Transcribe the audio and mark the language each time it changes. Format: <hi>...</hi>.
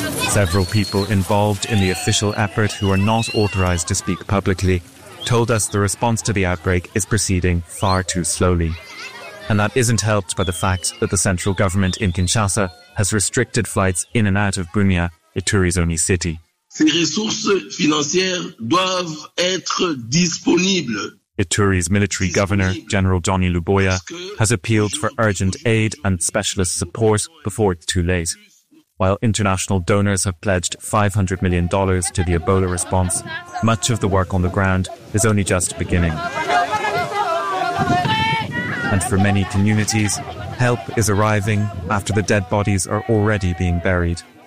<en>Several people involved in the official effort who are not authorized to speak publicly told us the response to the outbreak is proceeding far too slowly. And that isn't helped by the fact that the central government in Kinshasa has restricted flights in and out of Bunia, Ituri's only city.</en> <fr>Ces ressources financières doivent être disponibles.</fr> <en>Ituri's military governor, General Johnny Luboya, has appealed for urgent aid and specialist support before it's too late. While international donors have pledged $500 million to the Ebola response, much of the work on the ground is only just beginning. And for many communities, help is arriving after the dead bodies are already being buried.</en>